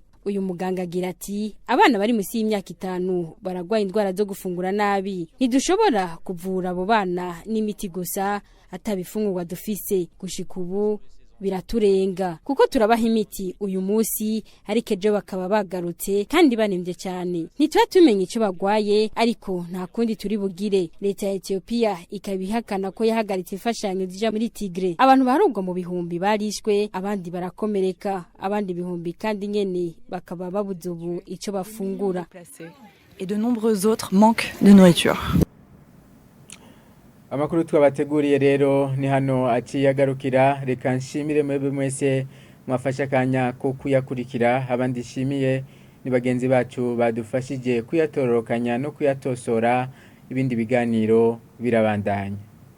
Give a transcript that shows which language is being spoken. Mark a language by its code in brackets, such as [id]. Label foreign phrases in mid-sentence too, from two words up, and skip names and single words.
[rn] Uyu muganga agira ati abana bari musi y'imyaka 5 baragwaye indwara zo gufungura nabi ntidushobora kuvura abo bana n'imiti gusa atabifungurwa dufise gushika ubu biraturenga kuko turabaha imiti uyu munsi ariko ejo bakaba bagarutse kandi banemvye cyane ntitwa tumenye ico bagwaye ariko nta kundi turi bugire. Leta ya Ethiopia ikabihakana ko yahagaritse imfashanyo zija muri Tigre. Abantu barubwo mu bihumbi barishwe abandi barakomereka abandi bihumbi kandi nyene bakaba babuze ubu ico bafungura. [fr] Et de nombreux autres manquent de nourriture. [rn] Amakuru twabateguriye rero ni hano aciyagarukira reka nshimire mwebwe mwese mwafasha kanya ko kuyakurikira abandi shimiye ni bagenzi bacu badufashije kuyatororokanya no kuyatosora ibindi biganiro birabandanya.